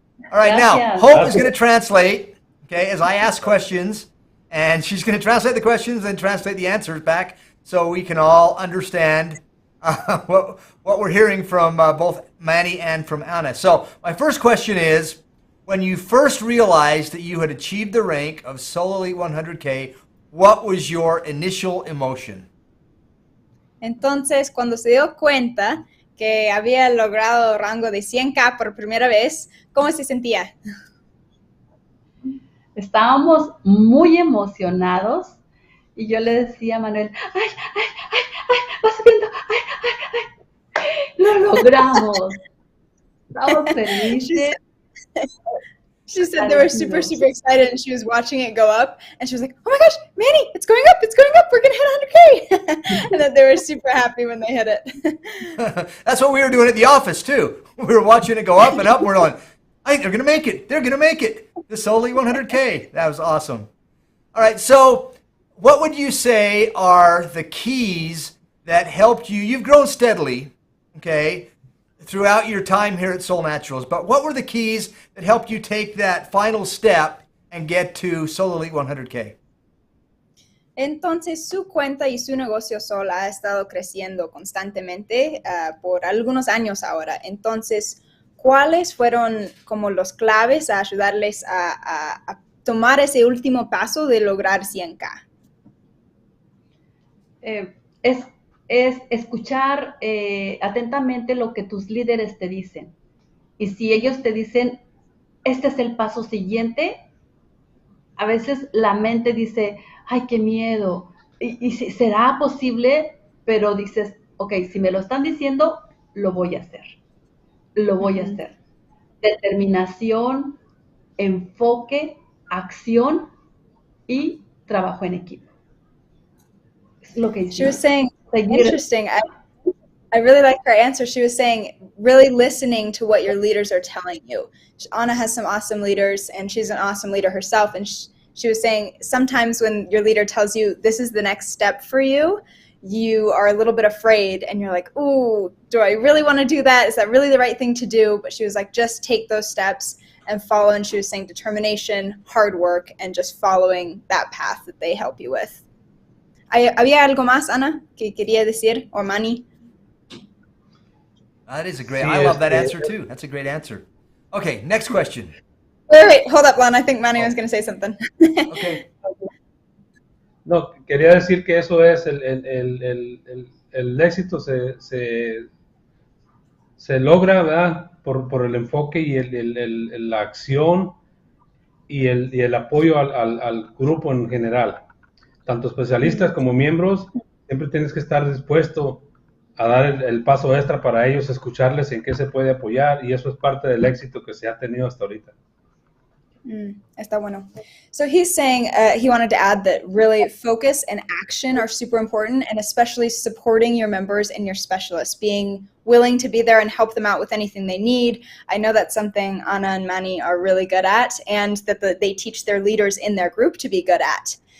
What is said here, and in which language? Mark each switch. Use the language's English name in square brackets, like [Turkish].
[English] All right, now, Hope is going to translate, okay, as I ask questions, and she's going to translate the questions and translate the answers back so we can all understand what we're hearing from both Manny and from Anna. So my first question is, when you first realized that you had achieved the rank of Soul Elite 100K, what was your initial emotion? [Spanish] Entonces, cuando se dio cuenta que había logrado rango de 100K por primera vez, ¿cómo se sentía? Estábamos muy emocionados y yo le decía a Manuel, ¡ay, vas subiendo! ¡Ay! ¡Lo logramos! Estamos felices. [English] She said they were super, super excited, and she was watching it go up, and she was like, oh my gosh, Manny, it's going up, we're going to hit 100K. And then they were super happy when they hit it. That's what we were doing at the office, too. We were watching it go up and up, and we're going, hey, they're going to make it. They're going to make it. The Soul Elite 100K. That was awesome. All right, so what would you say are the keys that helped you? You've grown steadily, okay, throughout your time here at Soul Naturals, but what were the keys that helped you take that final step and get to Soul Elite 100K? [Spanish] Entonces, su cuenta y su negocio Sol ha estado creciendo constantemente por algunos años ahora. Entonces, ¿cuáles fueron como los claves a ayudarles a tomar ese último paso de lograr 100K? Es escuchar atentamente lo que tus líderes te dicen. Y si ellos te dicen, este es el paso siguiente, a veces la mente dice, ay, qué miedo, y será posible, pero dices, ok, si me lo están diciendo, lo voy a hacer. Lo voy a hacer. Determinación, enfoque, acción y trabajo en equipo. Es lo que [English] She was [Spanish] hicimos. [English] saying, [Spanish] Seguir. [English] interesting. I really like her answer. She was saying, really listening to what your leaders are telling you. Anna has some awesome leaders, and she's an awesome leader herself. And she was saying, sometimes when your leader tells you this is the next step for you, you are a little bit afraid, and you're like, ooh, do I really want to do that? Is that really the right thing to do? But she was like, just take those steps and follow. And she was saying determination, hard work, and just following that path that they help you with. [Spanish] ¿Había algo más, Ana, que quería decir, [English] or Manny? That is a great. [Spanish] Sí, [English] I love that answer too. That's a great answer. Okay, next question. Wait, hold up, Lon. I think Manny was going to say something. Okay. [Spanish] No, quería decir que eso es el éxito se logra, ¿verdad? Por el enfoque y la acción y el apoyo al grupo en general. Tanto especialistas como miembros, siempre tienes que estar dispuesto a dar el paso extra para ellos, escucharles en qué se puede apoyar, y eso es parte del éxito que se ha tenido hasta ahorita. Está bueno. [English] So he's saying he wanted to add that really focus and action are super important, and especially supporting your members and your specialists, being willing to be there and help them out with anything they need. I know that's something Anna and Manny are really good at, and that they teach their leaders in their group to be good at.